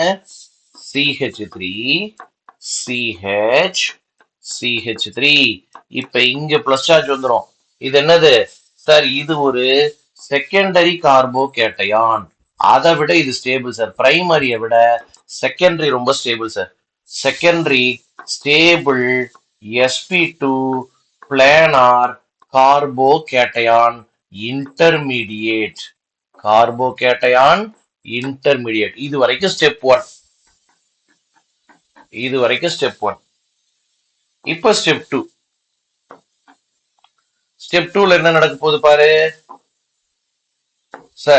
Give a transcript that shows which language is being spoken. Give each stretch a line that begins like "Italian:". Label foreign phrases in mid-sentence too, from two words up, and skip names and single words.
English: CH3, CH, CH3.
Tamil: இப்ப இங்க
English: plus charge
Tamil: வந்துடும். இது என்னது சார்? இது ஒரு
English: secondary carbocation.
Tamil: அதை விட இது
English: stable sir.
Tamil: பிரைமரியை விட செகண்டரி ரொம்ப
English: stable sir. secondary stable sp2 planar carbocation intermediate. carbocation intermediate.
Tamil: இது வரைக்கும் ஸ்டெப் 1. இது வரைக்கும் ஸ்டெப் 1. இப்ப ஸ்டெப் 2. ஸ்டெப் 2ல என்ன நடக்க போகுது பாரு சார்.